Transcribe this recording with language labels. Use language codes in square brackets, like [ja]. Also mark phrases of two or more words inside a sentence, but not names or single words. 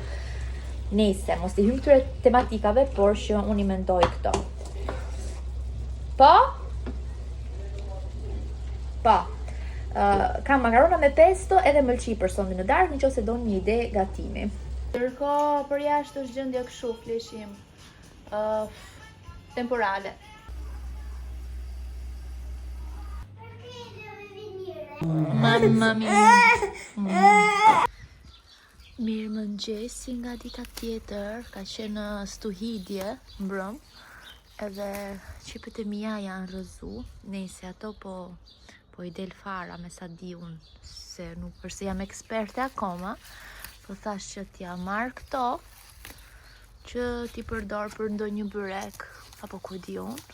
[sq] Nëse mos i hym këtyre tematikave, por që unë i mendoj këto. Po. Kam makarona me pesto edhe mëlçi për sonde në darkë, nëse doni një ide gatimi. Ndërkohë për jashtë është gjendja kështu, fleshim. [it] Temporale. Mamma mia. [sq] Mirë mëngjesi nga dita tjetër, ka qenë stuhidje mbrëm, edhe qipët e mia janë rrëzu, nëse ato po i del fara me sa di unë, se nuk përse jam eksperte akoma, po thash që t'ja marr këto, që t'i përdor për ndonjë byrek, apo ku di unë.